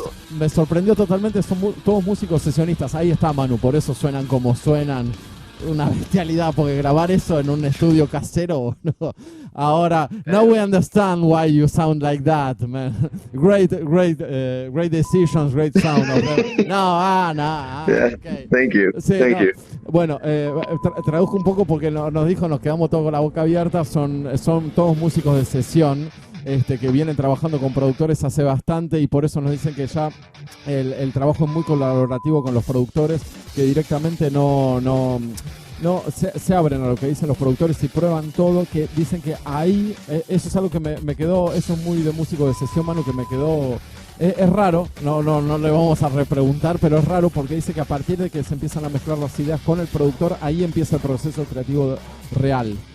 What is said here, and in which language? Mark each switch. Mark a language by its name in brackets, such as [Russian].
[Spanish] Me sorprendió totalmente. Son todos músicos sesionistas. Ahí está Manu, por eso suenan como suenan. Una bestialidad, porque grabar eso en un estudio casero, ¿no? [English] Ahora, now we understand why you sound like that, man. Great decisions, great sound. Okay. Thank you. [Spanish] Sí, [English] Thank you. [Spanish] Bueno, traduzco un poco porque nos dijo, nos quedamos todos con la boca abierta. Son todos músicos de sesión. Que vienen trabajando con productores hace bastante, y por eso nos dicen que ya el trabajo es muy colaborativo con los productores, que directamente no se abren a lo que dicen los productores y prueban todo, que dicen que ahí, eso es algo que me quedó, eso es muy de músico de sesión, Manu, que me quedó, es raro, no le vamos a repreguntar, pero es raro porque dice que a partir de que se empiezan a mezclar las ideas con el productor, ahí empieza el proceso creativo real.